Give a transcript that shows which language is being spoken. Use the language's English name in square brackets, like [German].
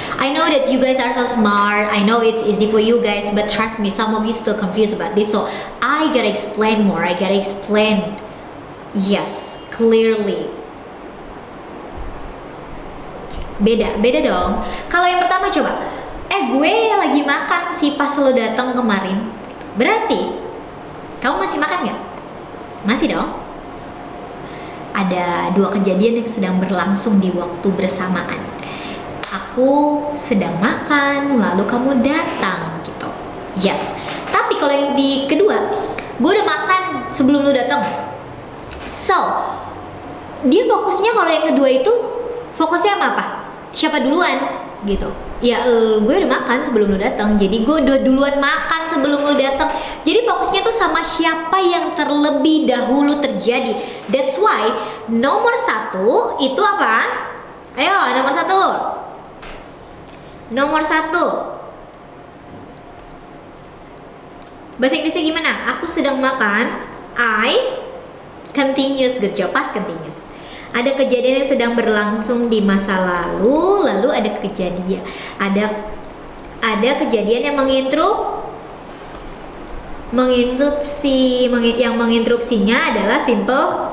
[English] I know that you guys are so smart, I know it's easy for you guys, but trust me, some of you still confused about this, so I gotta explain more, I gotta explain, yes, clearly. [Indonesian] Beda dong. Kalau yang pertama coba, gue lagi makan sih pas lo datang kemarin. Berarti kamu masih makan nggak? Masih dong. Ada dua kejadian yang sedang berlangsung di waktu bersamaan. Aku sedang makan, lalu kamu datang gitu. Yes. Tapi kalau yang di kedua, gue udah makan sebelum lo datang. So, dia fokusnya kalau yang kedua itu fokusnya sama apa? Siapa duluan gitu. Ya gue udah makan sebelum lu datang, jadi gue udah duluan makan sebelum lu datang. Jadi fokusnya tuh sama siapa yang terlebih dahulu terjadi. [English] That's why [Indonesian] nomor satu itu apa? Ayo nomor satu. Nomor satu. Bahasa Inggrisnya gimana? Aku sedang makan. [English] I continuous, good job, past continuous. [Indonesian] Ada kejadian yang sedang berlangsung di masa lalu, lalu ada kejadian, ada kejadian yang yang menginterupsinya adalah simple.